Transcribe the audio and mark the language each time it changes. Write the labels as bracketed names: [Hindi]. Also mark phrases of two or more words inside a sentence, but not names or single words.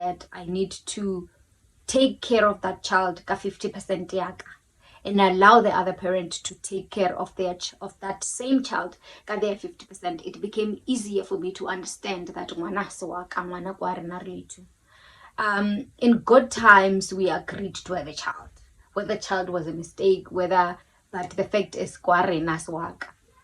[English] that I need to take care of that child [Tswana] ka 50% yaka, [English] and allow the other parent to take care of that same child ka their 50%. It became easier for me to understand that [Tswana] ngwana se wa ka, ngwana kwa rena re le [English] two. In good times, we agreed to have a child. Whether the child was a mistake, but the fact is, [Tswana] kwa rena se wa ka.